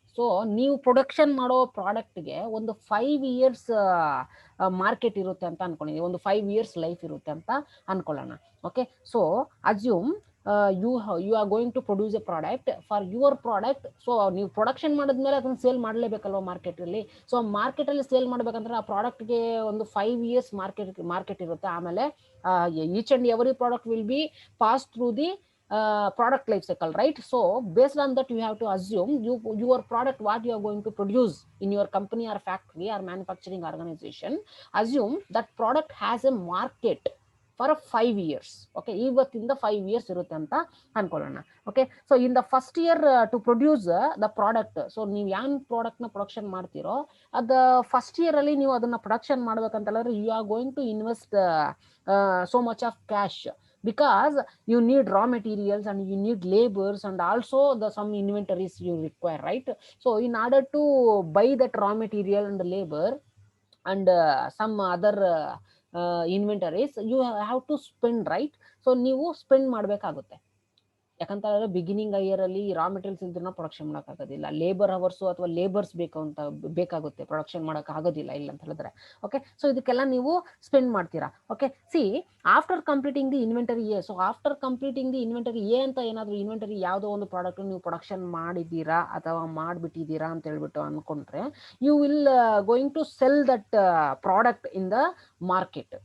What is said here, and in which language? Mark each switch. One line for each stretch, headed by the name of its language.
Kannada: So ನೀವು production ಮಾಡೋ ಪ್ರಾಡಕ್ಟ್ಗೆ ಒಂದು 5 years ಮಾರ್ಕೆಟ್ ಇರುತ್ತೆ ಅಂತ ಅನ್ಕೊಂಡಿದ್ದೀವಿ, ಒಂದು 5 years ಲೈಫ್ ಇರುತ್ತೆ ಅಂತ ಅನ್ಕೊಳ್ಳೋಣ.
English: Okay, so assume you are going to produce a product for your product.
Kannada: So ನೀವು ಪ್ರೊಡಕ್ಷನ್ ಮಾಡಿದ್ಮೇಲೆ ಅದನ್ನ ಸೇಲ್ ಮಾಡಲೇಬೇಕಲ್ವ ಮಾರ್ಕೆಟಲ್ಲಿ. ಸೊ ಮಾರ್ಕೆಟಲ್ಲಿ ಸೇಲ್ ಮಾಡ್ಬೇಕಂದ್ರೆ ಆ ಪ್ರಾಡಕ್ಟ್ಗೆ ಒಂದು 5 years ಮಾರ್ಕೆಟ್ ಇರುತ್ತೆ. ಆಮೇಲೆ
English: Each and every product will be pass through the product life cycle, right? So based on that, you have to assume your product, what you are going to produce in your company or factory or manufacturing organization, assume that product has a market for 5 years. Okay,
Kannada: ಇವತ್ತಿಂದ 5 years ಇರುತ್ತೆ ಅಂತ ಅನ್ಕೊಳ್ಳೋಣ.
English: okay, so in the first year to produce the product, so
Kannada: ನೀವು ಯಾವ product ನ production ಮಾಡ್ತೀರೋ ಅದ first year ಅಲ್ಲಿ ನೀವು ಅದನ್ನ ಪ್ರೊಡಕ್ಷನ್ ಮಾಡ್ಬೇಕಂತ ಹೇಳಿದ್ರೆ
English: You are going to invest so much of cash, because you need raw materials and you need labors and also the some inventories you require, right? So in order to buy that raw material and labor and some other inventories, you have to spend, right?
Kannada: So ನೀವು spend ಮಾಡ್ಬೇಕಾಗುತ್ತೆ. ಯಾಕಂತ ಹೇಳಿದ್ರೆ beginning year ಅಲ್ಲಿ raw materials ಇಲ್ದ್ರೆ production ಮಾಡಕ್ ಆಗೋದಿಲ್ಲ, labour hours ಅಥವಾ labours ಬೇಕಾಗುತ್ತೆ production ಮಾಡಕ್ ಆಗೋದಿಲ್ಲ ಇಲ್ಲ ಅಂತ ಹೇಳಿದ್ರೆ. ಓಕೆ, ಸೊ ಇದಕ್ಕೆಲ್ಲ ನೀವು ಸ್ಪೆಂಡ್ ಮಾಡ್ತೀರಾ. Okay,
English: see after completing the inventory a,
Kannada: so after completing the inventory A ಅಂತ ಏನಾದ್ರು ಇನ್ವೆಂಟರಿ ಯಾವುದೋ ಒಂದು ಪ್ರಾಡಕ್ಟ್ ನೀವು ಪ್ರೊಡಕ್ಷನ್ ಮಾಡಿದ್ದೀರಾ ಅಥವಾ ಮಾಡ್ಬಿಟ್ಟಿದ್ದೀರಾ ಅಂತ ಹೇಳ್ಬಿಟ್ಟು ಅನ್ಕೊಂಡ್ರೆ,
English: You will going to sell that product in the market.